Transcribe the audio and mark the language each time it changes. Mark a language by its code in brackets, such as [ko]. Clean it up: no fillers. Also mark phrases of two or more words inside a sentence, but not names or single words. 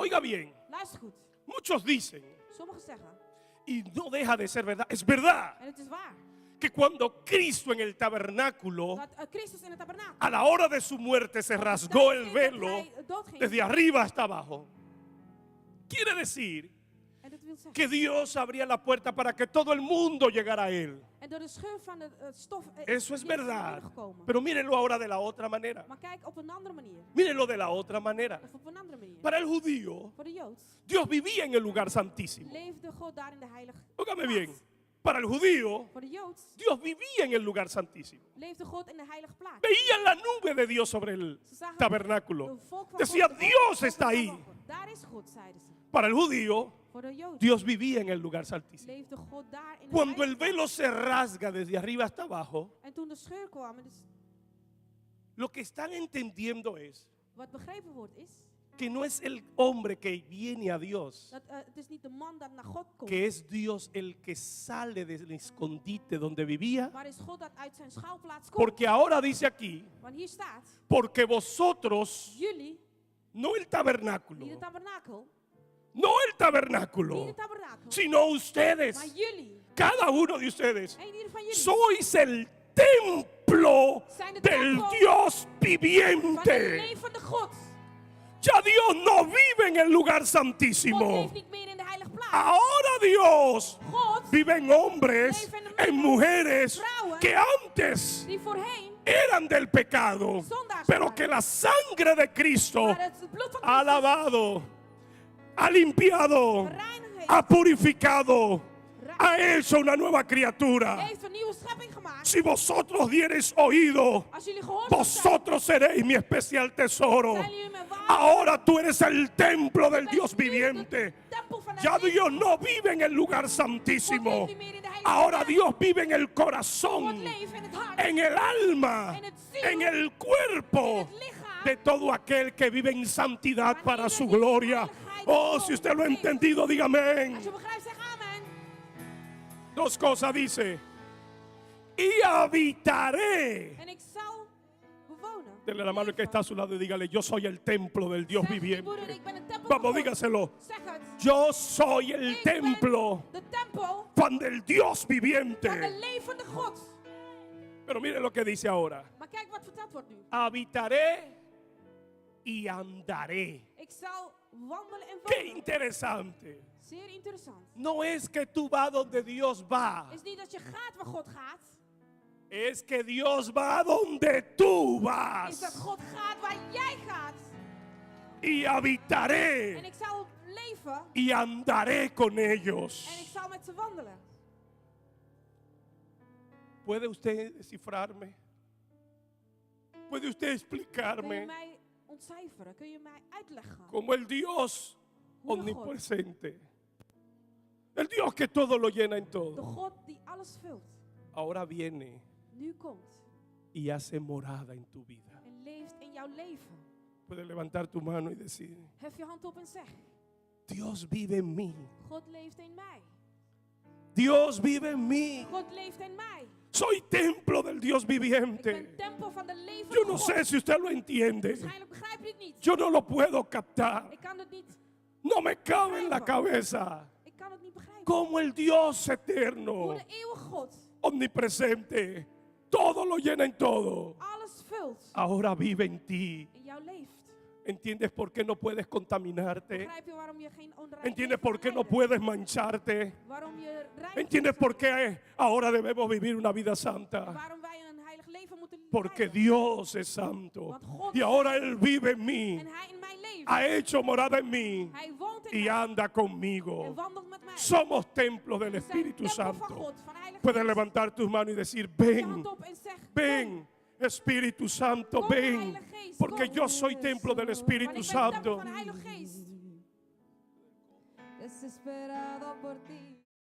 [es] Oiga bien, [nl] Luister goed. [es] muchos dicen, [nl] Sommigen zeggen, [es] y no deja de ser verdad, es verdad, [nl] en het is waar, [es] que cuando Cristo en el tabernáculo, [nl] dat Christus in het tabernakel [es] a la hora de su muerte, se rasgó el velo desde arriba hasta abajo. Quiere decir [nl] En dat wil zeggen. [es] que Dios abría la puerta para que todo el mundo llegara a Él. [nl] En door de scheur van de stof [es] Eso es [nl] Jezus [es] verdad. [nl] binnengekomen. [es] Pero mírenlo ahora de la otra manera. [nl] Maar kijk op een andere manier. [es] Mírenlo de la otra manera. [nl] Of op een andere manier. [es] Para el judío, [nl] Voor de Joods [es] Dios vivía en el lugar santísimo. [nl] leefde God daar in de heilige [es] Óigame [nl] plaats. [es] bien. Para el judío, [nl] Voor de Joods [es] Dios vivía en el lugar santísimo. [nl] leefde God in de heilige plaats. [es] Veían la nube de Dios sobre el [nl] Ze zagen [es] tabernáculo. [nl] een volk van [es] Decía, [nl] God, [es] Dios [nl] de [es] está [nl] volk [es] ahí. [nl] van God. Daar is God, zeiden ze. [es] Para el judío, [nl] Voor de Joods [es] Dios vivía en el lugar santísimo. [nl] leefde God daar in de [es] Cuando el [nl] heilige plaats. [es] velo se rasga desde arriba hasta abajo, [nl] En toen de scheur kwam, en dus [es] lo que están entendiendo es [nl] wat begrepen wordt is [es] que no es el hombre que viene a Dios, [nl] dat het is niet de man dat naar God komt, [es] que es Dios el que sale del escondite donde vivía. [nl] maar is God dat uit zijn schuilplaats komt. [es] Porque ahora dice aquí, [nl] Want hier staat, [es] porque vosotros, [nl] jullie, [es] no el [nl] niet [es] tabernáculo, [nl] het tabernakel, [es] no el [nl] niet [es] tabernáculo, [nl] het tabernakel, [es] sino ustedes, [nl] maar jullie, [es] cada uno de ustedes, [nl] en ieder van jullie, [es] sois el templo [nl] zijn de [es] del [nl] tempel [es] Dios [nl] van de [es] viviente. [nl] levende God. [es] Ya Dios no vive en el lugar [nl] God [es] santísimo. [nl] leeft niet meer in de heilige plaats. [es] Ahora Dios [nl] God, [es] vive en hombres, [nl] Leven en [es] en mujeres [nl] vrouwen, [es] que antes [nl] die voorheen, [es] eran del pecado, [nl] zondaars [es] pero [nl] waren, [es] que la sangre de Cristo [nl] maar het bloed van [es] ha [nl] Christus [es] lavado, ha limpiado, [nl] gereinigd heeft, [es] ha purificado, ha hecho una nueva criatura. [nl] heeft een nieuwe schepping gemaakt. [es] Si vosotros diereis oído, [nl] Als jullie gehoorzaam zijn, [es] vosotros seréis mi especial tesoro. [nl] zijn jullie mijn ware. [es] Ahora tú eres el templo del [nl] Bent [es] Dios [nl] nu de [es] viviente. [nl] tempel van de [es] Ya [nl] levende [es] Dios [nl] God. [es] no vive en el lugar [nl] God [es] santísimo. [nl] leeft niet meer in de heilige [es] Ahora [nl] plaats. [es] Dios vive en el [nl] God [es] corazón, [nl] leeft in het hart, [es] en el alma, [nl] En het ziel, [es] en el cuerpo. in het lichaam. de todo aquel que vive en santidad para su gloria. Oh, si usted lo ha entendido, diga amén. [nl] Als je begrijpt, zeg amen. [es] Dos cosas dice: y habitaré. [nl] En ik zal bewonen. [es] Dele la mano al que está a su lado y dígale: yo soy el templo del Dios [nl] Zeg, broeder, [es] viviente. [nl] ik ben het tempel [es] Vamos, [nl] van God. [es] dígaselo. [nl] Zeg het. [es] Yo soy el [nl] Ik ben [es] templo [nl] de tempel [es] van del Dios [nl] van de [es] viviente. [nl] levende God. [es] Pero mire lo que dice ahora: [nl] Maar kijk wat verteld wordt nu. [es] habitaré y andaré. [nl] Ik zal wandelen en [es] Qué [nl] wonen. [es] interesante. [nl] Zeer interessant. [es] No es que tú vas donde Dios va, [nl] Is niet dat je gaat waar God gaat. [es] es que Dios va donde tú [nl] Is dat [es] vas. [nl] God gaat waar jij gaat. [es] Y [nl] En [es] habitaré [nl] ik zal leven. [es] y andaré con [nl] En [es] ellos. [nl] ik zal met ze wandelen. [es] ¿Puede usted descifrarme? ¿Puede usted [nl] Kun je [es] explicarme [nl] mij ontcijferen? Kun je mij uitleggen? [es] como el Dios [nl] Hoe de God, [es] omnipresente? El Dios que todo lo llena en [nl] de [es] todo. [nl] God die alles vult, [es] Ahora viene [nl] nu komt [es] y hace morada en tu vida. [nl] en leeft in jouw leven. [es] Puedes levantar tu mano y decir: [nl] Hef je hand op en zeg, [es] Dios vive en mí. [nl] God leeft in mij. [es] Dios vive en mí. [nl] God leeft in mij. [es] Soy templo del Dios [nl] Ik ben [es] viviente. [nl] tempel van de levende [es] Yo no [nl] God. [es] sé si usted lo entiende. [nl] Waarschijnlijk begrijp je het niet. [es] Yo no lo puedo captar. [nl] Ik kan het niet. [es] No me cabe en la cabeza. [nl] Ik kan het niet begrijpen. [es] Como el Dios [nl] Hoe [es] eterno, [nl] de eeuwige God [es] omnipresente, todo lo llena en todo, [nl] alles vult [es] ahora vive en ti. [nl] in jou leeft. [es] ¿Entiendes por qué no puedes contaminarte? [nl] Begrijp je waarom je geen onrein [es] ¿Entiendes [nl] leven [es] por qué [nl] kan [es] no [nl] leiden? [es] puedes mancharte? [nl] Waarom je rein [es] ¿Entiendes [nl] moet [es] por [nl] zijn? [es] qué ahora debemos vivir una vida santa? [nl] Waarom wij een heilig leven moeten [es] Porque [nl] leiden? [es] Dios es santo [nl] Want God [es] y ahora Él vive en mí, [nl] En hij in mij leeft. [es] ha hecho morada en mí [nl] Hij woont in [es] y [nl] mij. [es] anda [nl] En [es] conmigo. [nl] wandelt met mij. [es] Somos templos del [nl] We zijn [es] Espíritu [nl] tempel van [es] Santo. [nl] God, van Heilige [es] Puedes [nl] Geest. [es] levantar tus manos y decir: [nl] Je [es] ven, [nl] hand op en zeg, [es] ven, Espíritu Santo, [nl] Kom, [es] ven, [nl] Heilige Geest, [es] porque [nl] kom. [es] yo soy templo del [nl] Want [es] Espíritu [nl] ik ben tempel [es] Santo. [nl] van de Heilige Geest. [es] Desesperado por ti.